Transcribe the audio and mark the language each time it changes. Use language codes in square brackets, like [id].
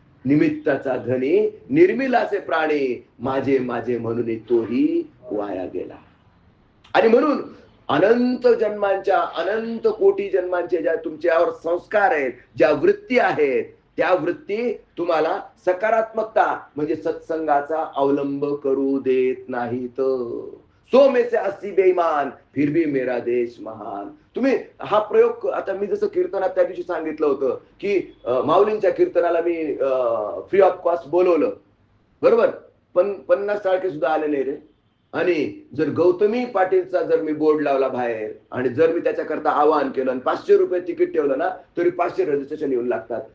[mr] निमित्ताचा धनी निर्मिलाचे प्राणी, माझे माझे म्हणून तोही वाया गेला. आणि म्हणून अनंत जन्मांच्या, अनंत कोटी जन्मांचे ज्या तुमच्यावर संस्कार आहेत, ज्या वृत्ती आहेत, त्या वृत्ती तुम्हाला सकारात्मकता म्हणजे सत्संगाचा अवलंब करू देत नाहीत. [hi] सो में से 80 बेईमान फिर भी मेरा देश महान. [mr] तुम्ही हा प्रयोग, आता मी जसं कीर्तनात त्या दिवशी सांगितलं होतं की माऊलींच्या कीर्तनाला मी फ्री ऑफ कॉस्ट बोलवलं, बरोबर, पण 50 टाळके सुद्धा आले नाही रे. आणि जर गौतमी पाटीलचा जर मी बोर्ड लावला बाहेर आणि जर मी त्याच्याकरता आवाहन केलं आणि ₹500 तिकीट ठेवलं ना, तरी 500 रजिस्ट्रेशन येऊन लागतात.